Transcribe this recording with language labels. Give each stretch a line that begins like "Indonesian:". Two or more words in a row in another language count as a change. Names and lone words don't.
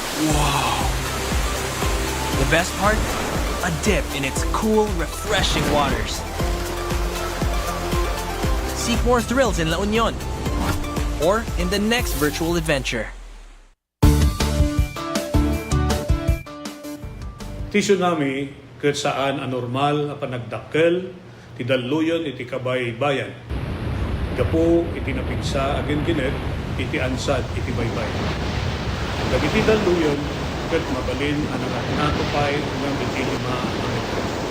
English: Wow! The best part? A dip in its cool, refreshing waters. Seek more thrills in La Union or in the next virtual adventure.
Iloko: Ti tsunami ket saan anormal a panagdakkel ti dalluyon iti kabaybayan. Gapu iti napigsa agin ginet iti ansad iti baybay. Dagiti dalluyon ket mabalin a nangatnato pay ngem iti lima a metro.